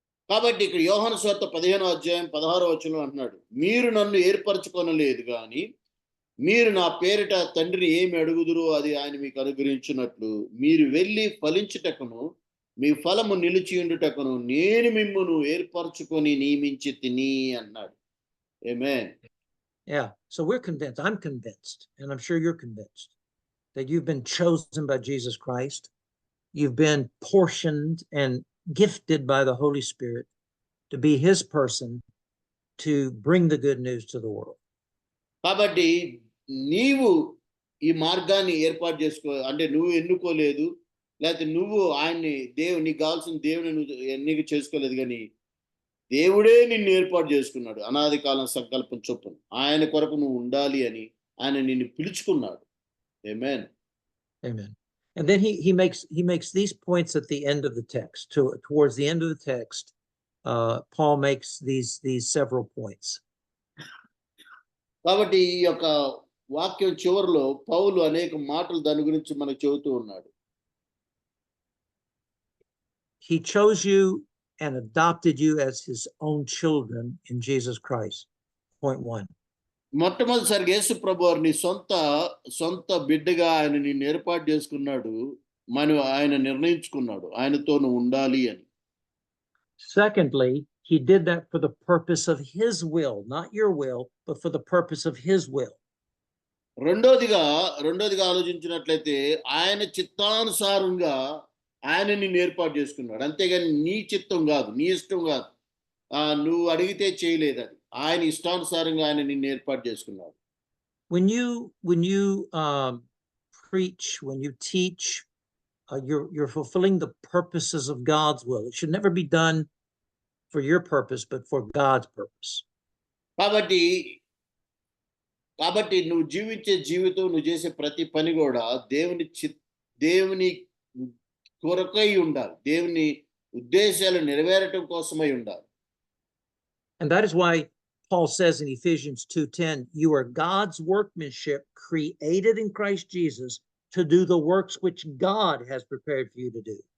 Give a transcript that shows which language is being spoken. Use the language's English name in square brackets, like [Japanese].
[Telugu] కాబట్టి ఇక్కడ యోహాను సువార్త 15వ అధ్యాయం 16వ వచనంలో అంటున్నాడు, మీరు నన్ను ఏర్పరచుకొనలేదు గాని మీరు నా పేరిట తండ్రిని ఏమి అడుగుదురో అది ఆయన మీకు అనుగ్రహించినట్లు మీరు వెళ్ళి ఫలించుటకును మీ ఫలము నిలిచియుండుటకును నేను మిమ్మును ఏర్పరచుకొని నియమించి తిని అన్నాడు. ఆమేన్. [English] Yeah, so we're convinced, I'm convinced, and I'm sure you're convinced, that you've been chosen by Jesus Christ. You've been portioned and gifted by the Holy Spirit to be his person, to bring the good news to the world. [Telugu] కాబట్టి నీవు ఈ మార్గాన్ని ఏర్పాటు చేసుకో, అంటే నువ్వు ఎన్నుకోలేదు, లేకపోతే నువ్వు ఆయన్ని నీకు కావాల్సిన దేవుని నువ్వు ఎన్నిక చేసుకోలేదు, కానీ దేవుడే నిన్ను ఏర్పాటు చేసుకున్నాడు. అనాది కాలం సంకల్పం చొప్పున ఆయన కొరకు నువ్వు ఉండాలి అని ఆయన నిన్ను పిలుచుకున్నాడు. ఆమేన్. [English] Amen. And then he makes these points at the end of the text. Towards the end of the text, Paul makes these several points. [Telugu] కాబట్టి ఈ యొక్క వాక్యం చివరిలో పౌలు అనేక మాటలు దాని గురించి మనకు చెబుతూ ఉన్నాడు. [English] He chose you and adopted you as his own children in Jesus Christ. Point 1. [Telugu] మొట్టమొదటిసారిగా యేసు ప్రభు వారిని సొంత బిడ్డగా ఆయన నిన్ను ఏర్పాటు చేసుకున్నాడు, ఆయన నిర్ణయించుకున్నాడు ఆయనతో నువ్వు ఉండాలి అని. [English] Secondly, he did that for the purpose of his will, not your will, but for the purpose of his will. [Telugu] రెండోదిగా ఆలోచించినట్లయితే ఆయన చిత్తానుసారంగా ఆయన నిన్ను ఏర్పాటు చేసుకున్నాడు, అంతేగాని నీ చిత్తం కాదు, నీ ఇష్టం కాదు, నువ్వు అడిగితే చేయలేదు, అది ఆయన ఇష్టానుసారంగా ఆయన నిన్ను ఏర్పాటు చేసుకున్నాడు. [English] When you preach, when you teach, you're fulfilling the purposes of God's will. It should never be done for your purpose, but for God's purpose. [Telugu] కాబట్టి నువ్వు జీవించే జీవితం, నువ్వు చేసే ప్రతి పని కూడా దేవుని కొరకై ఉండాలి, దేవుని ఉద్దేశాలు నెరవేరటం కోసమై ఉండాలి. [English] And that is why Paul says in Ephesians 2:10, you are God's workmanship created in Christ Jesus to do the works which God has prepared for you to do.